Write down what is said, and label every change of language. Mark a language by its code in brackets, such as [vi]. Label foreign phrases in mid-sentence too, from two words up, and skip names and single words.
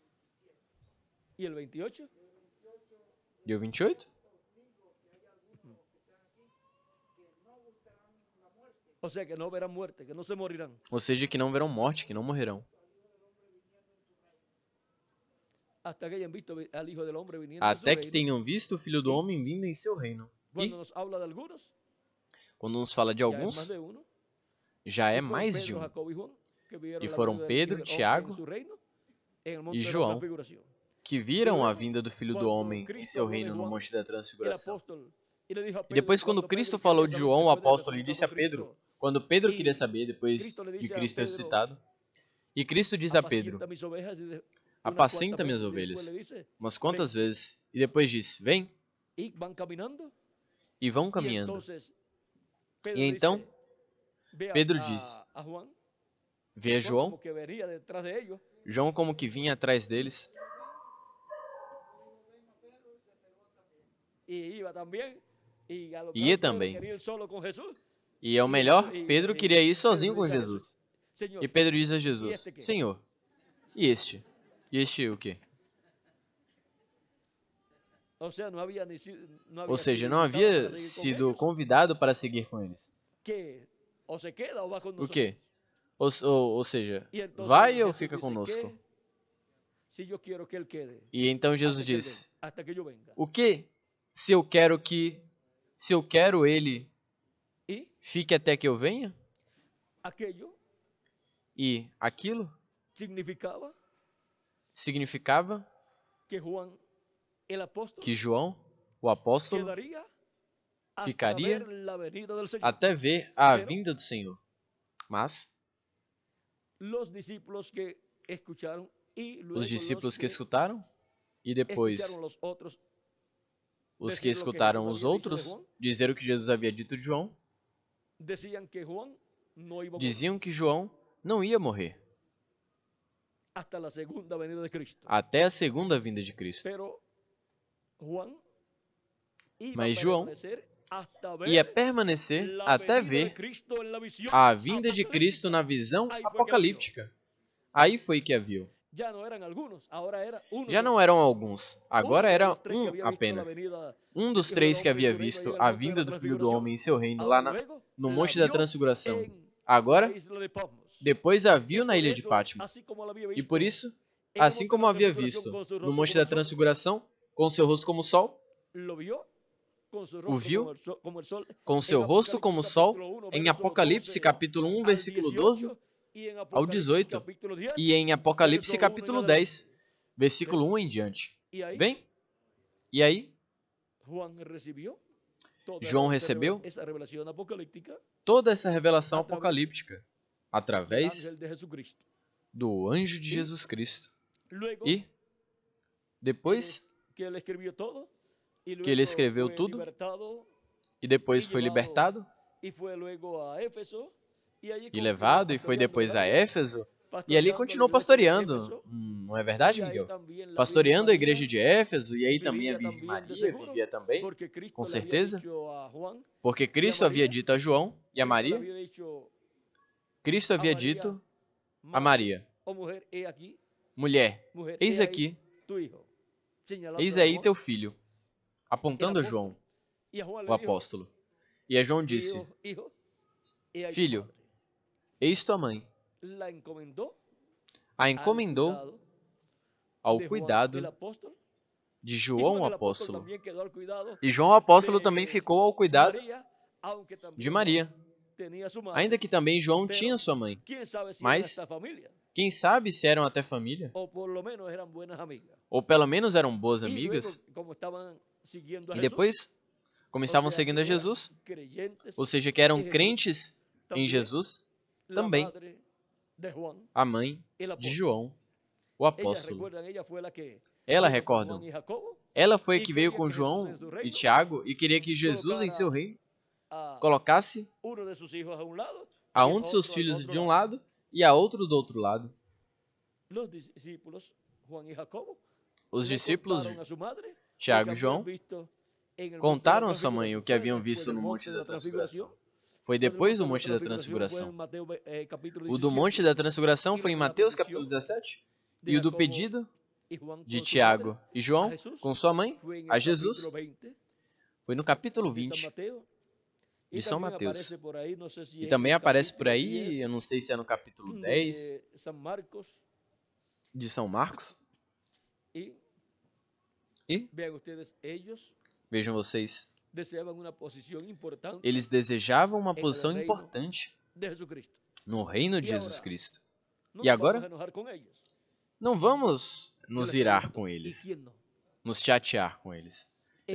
[pt] E o 28? [es] O sea que no verán muerte, que no se morirán. [pt] Ou seja, que não verão morte, que não morrerão. [es] Hasta que hayan visto al Hijo del Hombre viniendo en su [pt] Até que [es] reino. [pt] tenham visto o Filho do Homem vindo em seu reino. [es] Cuando [pt] E, [es] nos habla de algunos, [pt] quando nos fala de [es] ya es más [pt] alguns, [es] de uno. [pt] já é [es] Y fueron [pt] mais de [es] Pedro, [pt] um. [es] Jacobo y Juan, que vieron [pt] E [es] la [pt] foram [es] venida del [pt] Pedro, [es] Hijo del Hombre [pt] Tiago [es] en su reino, en el monte [pt] e [es] de la [pt] João, [es] transfiguración. [pt] que viram a [es] luego, [pt] vinda do Filho do quando Homem em [es] Cristo [pt] seu [es] habló de [pt] reino no [es] Juan, [pt] Monte da [es] El [pt] Transfiguração. [es] apóstol, y le dijo a [pt] E depois, [es] Pedro, [pt] quando [es] cuando [pt] Cristo [es] Pedro [pt] falou [es] quería [pt] de [es] saber [pt] João, o [es] después de [pt] apóstolo, ele [es] resucitar [pt] disse a [es] con [pt] Pedro, [es] Cristo, [pt] quando Pedro E queria saber depois [es] Cristo le [pt] de dice a Cristo [es] Pedro, [pt] ressuscitado, e Cristo diz a Pedro, [es] apacienta mis ovejas, y unas [pt] apacenta [es] cuantas [pt] minhas [es] veces, y después [pt] ovelhas, [es] le dice, [pt] umas [es] ven, [pt] quantas vezes, e depois diz, vem, [es] y van caminando, [pt] e vão [es] y [pt] caminhando. [es] entonces [pt] E [es] Pedro [pt] então, [es] dice, ve [pt] Pedro diz, [es] a Juan, [pt] vê a [es] Juan [pt] João, [es] como que venía detrás de ellos, [pt] João como que vinha atrás deles, [es] y iba también, y a lo [pt] Ia [es] mejor Pedro [pt] também. [es] quería ir solo con Jesús, [pt] E é o [es] y [pt] melhor, [es] Jesús- y- [pt] Pedro [es] y [pt] queria ir [es] Pedro [pt] sozinho [es] le [pt] com [es] dice a Jesús, [pt] Jesus. [es] Señor, [pt] E Pedro diz a [es] ¿y [pt] Jesus, [es] este qué? [pt] Senhor, e este? E este o quê? [es] O sea, no había ni si- no había [pt] Ou seja, [es] sido [pt] não [es] invitado [pt] havia [es] para seguir con [pt] sido [es] ellos, [pt] convidado para seguir com eles. [es] que o se queda o va con [pt] O [es] nosotros. [pt] quê? Ou seja, [es] Y entonces [pt] vai ou [es] Jesús [pt] fica [es] dice, [pt] conosco? [es] ¿qué? Si yo quiero que él quede [pt] E então Jesus [es] hasta que, él [pt] diz, [es] venga, hasta que yo venga. [pt] o que se eu quero ele [es] Y [pt] fique até que eu venha? [es] aquello [pt] E aquilo [es] significaba [pt] significava [es] que Juan, el apóstol, [pt] que João, o apóstolo, [es] quedaría hasta [pt] ficaria [es] ver la venida del Señor. [pt] até ver a [es] Pero [pt] vinda do Senhor. Mas [es] los discípulos que escucharon y luego [pt] os discípulos [es] los [pt] que escutaram e depois [es] escucharon los otros [pt] os [es] decir [pt] que [es] lo que [pt] escutaram [es] Jesús [pt] os [es] había dicho de [pt] outros [es] Juan, [pt] dizer o que Jesus havia dito de João, [es] decían que Juan no iba a morir [pt] diziam que João não ia morrer [es] hasta la segunda venida de Cristo. [pt] até a segunda vinda de Cristo. [es] Pero Juan iba [pt] Mas [es] a [pt] João [es] permanecer hasta ver [pt] ia permanecer [es] la [pt] até [es] venida de [pt] ver [es] Cristo en la visión [pt] a vinda de Cristo [es] apocalíptica. [pt] na visão Aí foi que a apocalíptica. Aí foi que a viu. [es] Ya no eran algunos, ahora era uno [pt] Já [es] solo. [pt] não eram alguns, agora [es] Uno de [pt] era [es] los tres que había visto la [pt] apenas. [es] venida [pt] Um dos [es] del Hijo del [pt] três que [es] Hombre en [pt] havia [es] su reino [pt] visto [es] y en el [pt] a [es] monte de [pt] vinda [es] la [pt] do Filho do [es] transfiguración. [pt] Homem em seu reino [es] Ahora [pt] lá [es] luego [pt] no [es] la [pt] Monte da [es] vio [pt] Transfiguração. [es] en [pt] Agora, [es] la isla de Patmos. [pt] depois a viu [es] Y [pt] na [es] por [pt] ilha de [es] eso, [pt] Patmos. [es] así como la había [pt] E [es] visto [pt] por isso, [es] en el [pt] assim [es] monte [pt] como [es] de la [pt] havia [es] transfiguración [pt] visto [es] con su [pt] no [es] rostro [pt] Monte [es] como [pt] da [es] el sol, [pt] Transfiguração, com seu rosto como o sol, [es] lo vio con su [pt] o [es] rostro [pt] viu [es] como el sol, [pt] com [es] en [pt] seu rosto como o [es] Apocalipsis [pt] sol, [es] capítulo 1, [pt] em [es] verso [pt] Apocalipse [es] 12 [pt] capítulo 1, [es] al [pt] versículo 12 [es] 18, y en [pt] ao [es] Apocalipsis [pt] 18, [es] capítulo 10, [pt] e em Apocalipse [es] verso 1 en [pt] capítulo [es] adelante. [pt] 10, versículo 1 em diante. [es] Y ahí [pt] Vem? E aí, [es] Juan recibió toda [pt] João recebeu [es] esa revelación apocalíptica [pt] toda essa revelação [es] através [pt] apocalíptica [es] del [pt] através [es] ángel de Jesucristo. [pt] do anjo de Jesus Cristo. [es] Luego [pt] E depois [es] que ele escribió todo, y [pt] que ele escreveu [es] fue [pt] tudo, [es] libertado, [pt] e depois e foi levado libertado [es] y fue luego a Éfeso, y allí [pt] e [es] continuó [pt] levado, e foi [es] pastoreando [pt] depois [es] el [pt] a [es] área, [pt] Éfeso, e [es] pastoreando [pt] ali [es] a [pt] continuou [es] iglesia de [pt] pastoreando. [es] Éfeso, [pt] Não é verdade, [es] y ahí [pt] Miguel? [es] también la [pt] Pastoreando a [es] Virgen [pt] igreja [es] María [pt] de Éfeso, e aí também a [es] vivía [pt] Virgem [es] también de [pt] Maria [es] seguro, [pt] vivia também, [es] porque Cristo [pt] com [es] le había [pt] certeza, [es] dicho a Juan, [pt] porque Cristo havia dito a João e a [es] Cristo le [pt] Maria, [es] había dicho [pt] Cristo [es] a [pt] havia [es] María, [pt] dito a [es] "Madre, [pt] Maria, [es] oh mujer, he aquí, [pt] mulher, [es] mujer, [pt] eis [es] he ahí [pt] aqui, [es] tu hijo", señalando [pt] eis [es] a [pt] aí [es] Juan, [pt] teu filho, [es] el [pt] apontando a [es] apóstol. [pt] João, [es] Y a Juan [pt] o [es] le dijo, [pt] apóstolo. E a João disse, [es] hijo, he ahí tu [pt] filho, [es] madre. [pt] eis tua mãe. [es] La encomendó [pt] A [es] al [pt] encomendou [es] cuidado [pt] ao [es] de Juan, el [pt] cuidado [es] apóstol, [pt] de [es] y [pt] João, [es] Juan [pt] o [es] el apóstol [pt] apóstolo. [es] también quedó al cuidado [pt] E João, o apóstolo, [es] de [pt] também ficou ao cuidado [es] María, aunque también [pt] de Maria, [es] Juan tenía su madre, [pt] ainda que também João [es] pero [pt] tinha sua mãe. [es] quién sabe si [pt] Mas- [es] era esta familia, [pt] Quem sabe se eram até família, [es] o por lo menos eran buenas amigas. [pt] ou pelo menos eram boas [es] Y [pt] amigas, [es] luego, como estaban siguiendo a [pt] e [es] Jesús, [pt] depois, como [es] o [pt] estavam [es] sea, [pt] seguindo [es] que [pt] a [es] eran [pt] Jesus, [es] creyentes, [pt] ou seja, que eram em Jesus, crentes em [es] también [pt] Jesus, [es] la [pt] também [es] madre de Juan, [pt] a mãe [es] el [pt] de [es] apóstol. [pt] João, o [es] Ellas [pt] apóstolo. [es] recuerdan, ella fue la que [pt] Ela, [es] vino con [pt] recordam, [es] Juan y Jacobo [pt] ela foi a e que veio queria com que Jesus João em seu e reino Tiago e queria que Jesus em seu reino a colocasse [es] uno de sus hijos a un lado [pt] a [es] y [pt] um [es] el [pt] de seus [es] otro al [pt] filhos [es] otro [pt] de um [es] lado. [pt] lado e a outro do outro lado. [es] Los discípulos, Juan y Jacobo, [pt] Os [es] le [pt] discípulos, [es] contaron a su madre lo [pt] Tiago [es] que [pt] e [es] habían [pt] João, [es] visto en el [pt] contaram [es] monte [pt] a [es] de la [pt] sua mãe o que [es] transfiguración. [pt] haviam [es] Fue [pt] visto [es] después [pt] no [es] del [pt] Monte da [es] transfiguración. [pt] Transfiguração. Foi [es] Lo del [pt] depois do [es] monte [pt] Monte da Transfiguração. [es] fue en Mateo, capítulo [pt] O do [es] 17, [pt] Monte da Transfiguração e foi em [es] lo de la [pt] Mateus [es] petición [pt] capítulo 17. [es] de [pt] E o do [es] Jacobo [pt] pedido [es] y Juan [pt] de [es] con su [pt] Tiago [es] madre [pt] e [es] a [pt] João [es] Jesús [pt] com sua mãe [es] fue en [pt] a [es] el [pt] Jesus [es] capítulo 20 [pt] foi no capítulo [es] de San [pt] 20 [es] Mateo, [pt] de São [es] también [pt] Mateus. [es] aparece por ahí, no sé si [pt] E [es] es [pt] também [es] en el [pt] aparece por [es] capítulo [pt] aí, [es] 10 [pt] eu não sei se é no capítulo 10 [es] de San Marcos. [pt] de São Marcos. [es] Y [pt] E, [es] vean ustedes, ellos [pt] vejam vocês, [es] deseaban una posición importante [pt] eles desejavam uma [es] en el [pt] posição [es] reino [pt] importante [es] de Jesucristo. [pt] no reino de E Jesus agora? Cristo. [es] No [pt] E [es] nos vamos [pt] agora? [es] a enojar con ellos. [pt] Não vamos [es] Yo [pt] nos [es] les [pt] irar [es] pregunto, [pt] com [es] ¿y [pt] eles, [es] quién no? [pt] nos chatear com eles. [es] En